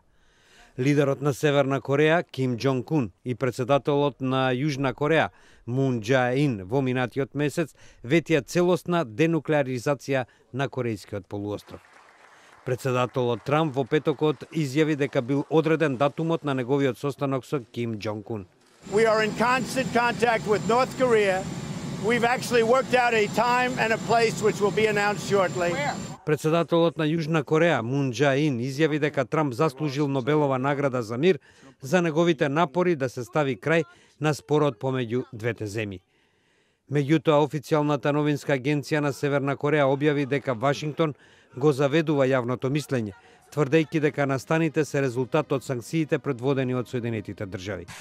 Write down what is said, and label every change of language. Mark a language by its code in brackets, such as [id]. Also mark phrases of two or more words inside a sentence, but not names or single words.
[mk] Лидерот на Северна Кореја, Ким Џонг Ун, и председателот на Јужна Кореја, Мун Џаe Ин, во минатиот месец ветија целосна денуклеаризација на Корејскиот полуостров. Председателот Трамп во петокот изјави дека бил одреден датумот на неговиот состанок со Ким Џонг Ун. [en] We are in constant contact with North Korea. We've actually worked out a time and a place which will be announced shortly. [mk] Председателот на Јужна Кореја, Мун Џаe Ин, изјави дека Трамп заслужил Нобелова награда за мир за неговите напори да се стави крај на спорот помеѓу двете земји. Меѓутоа, официјалната новинска агенција на Северна Кореја објави дека Вашингтон го заведува јавното мислење, тврдејќи дека настаните се резултат од санкциите предводени од Соединетите држави.